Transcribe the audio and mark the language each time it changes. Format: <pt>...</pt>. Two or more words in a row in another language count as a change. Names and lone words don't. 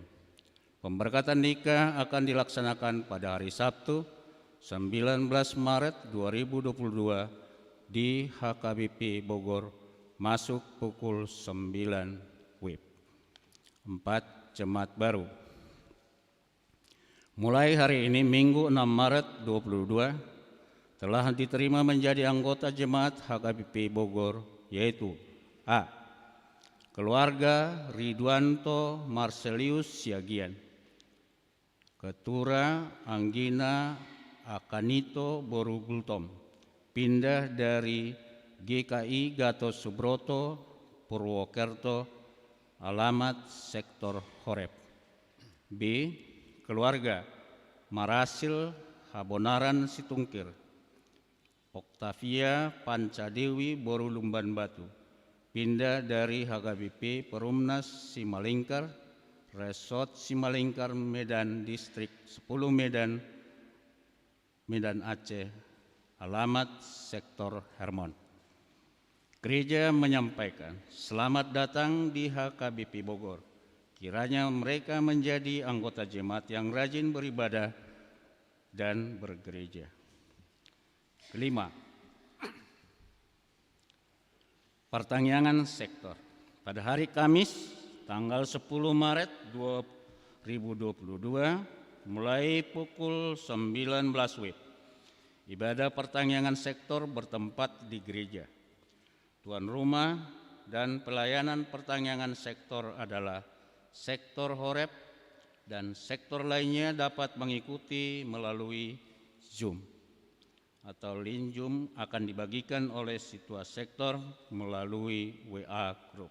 <id>Pemberkatan nikah akan dilaksanakan pada hari Sabtu 19 Maret 2022 di HKBP Bogor, masuk pukul 9 WIB. 4. Jemaat baru. Mulai hari ini Minggu 6 Maret 2022 telah diterima menjadi anggota Jemaat HKBP Bogor, yaitu A. Keluarga Ridwanto Marcelius Siagian, Ketura Anggina Akanito Boru Gultom, pindah dari GKI Gatot Subroto Purwokerto, alamat sektor Horeb. B. Keluarga Marasil Habonaran Situngkir, Oktavia Pancadewi Boru Lumban Batu, pindah dari HKBP Perumnas Simalingkar, Resort Simalingkar Medan Distrik 10 Medan Aceh, alamat sektor Hermon. Gereja menyampaikan selamat datang di HKBP Bogor. Kiranya mereka menjadi anggota jemaat yang rajin beribadah dan bergereja. 5. Pertanyaan sektor. Pada hari Kamis tanggal 10 Maret 2022 mulai pukul 19 WIB. Ibadah pertangyangan sektor bertempat di gereja. Tuan rumah dan pelayanan pertangyangan sektor adalah sektor Horeb, dan sektor lainnya dapat mengikuti melalui Zoom atau link Zoom akan dibagikan oleh situasi sektor melalui WA Group.</id>